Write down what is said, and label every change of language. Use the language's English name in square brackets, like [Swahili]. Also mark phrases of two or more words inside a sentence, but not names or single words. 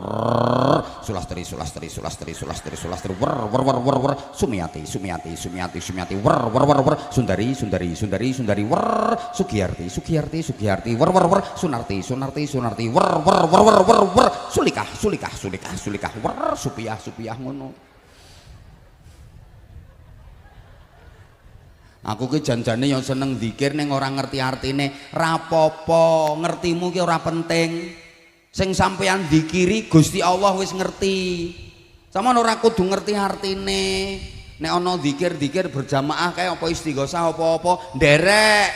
[Javanese] Sulastri sulastri sulastri sulastri sulastri wer wer wer wer wer. Sumiati sumiati sumiati sumiati wer wer wer wer. Sundari sundari sundari sundari wer. Sugiyarti sugiyarti sugiyarti wer wer wer. Sunarti sunarti sunarti wer wer wer wer wer wer. Sulikah sulikah sulikah sulikah wer. Supiah supiah ngono. Aku ki janjane yang seneng zikir ning ora ngerti artine. Rapopo, ngertimu ki ora penting. Sing sampeyan zikiri Gusti Allah wis ngerti. Sampeyan ora kudu ngerti artine. Nek ana zikir-zikir berjamaah kae apa istighosah apa-apa nderek.